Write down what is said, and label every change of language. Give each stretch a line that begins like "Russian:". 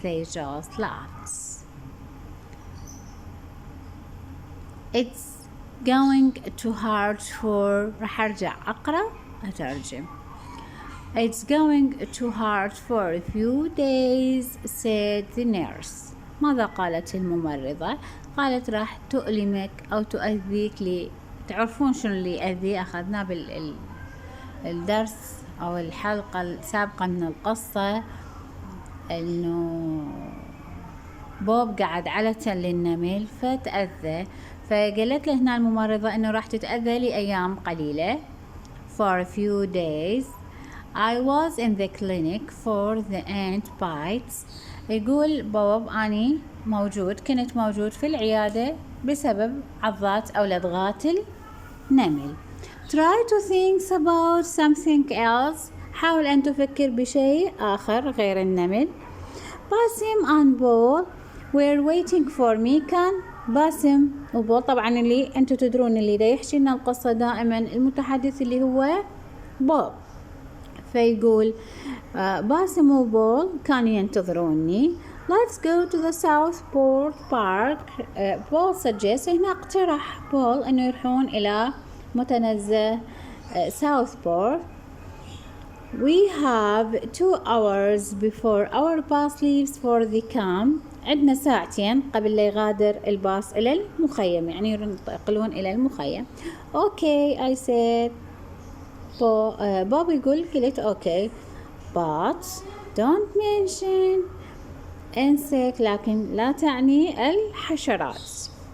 English: They just laughed. It's going too hard for
Arabic: راح أرجع أقرأ أترجم.
English: It's going too hard for a few days, said the nurse.
Arabic: ماذا قالت الممرضة؟ قالت راح تؤلمك أو تؤذيك تعرفون شنو اللي يأذي أخذناه بالدرس أو الحلقة السابقة من القصة إنه بوب قعد على تل النمل فتأذى فقالت له هنا الممرضة إنه راح تتأذى لأيام قليلة
English: for a few days. I was in the clinic for the ant bites.
Arabic: يقول بوب أني كنت موجود في العيادة بسبب عضات أو لدغات النمل.
English: Try to think about something else.
Arabic: حاول أن تفكر بشيء آخر غير النمل.
English: باسم and Paul were waiting for me.
Arabic: كان باسم وبول طبعا اللي أنتوا تدرون اللي دا يحكي لنا القصة دائما المتحدث اللي هو بوب. فيقول باسم وبول كانوا ينتظروني.
English: Let's go to the Southport Park. Paul suggests
Arabic: هنا اقترح بول أنه يروحون إلى متنزه Southport.
English: We have 2 hours before our bus leaves for the camp.
Arabic: عندنا ساعتين قبل لا يغادر الباص إلى المخيم يعني ينتقلون إلى المخيم.
English: Okay, I said.
Arabic: بوب يقول قلت
English: okay, but don't mention insect
Arabic: لكن لا تعني الحشرات.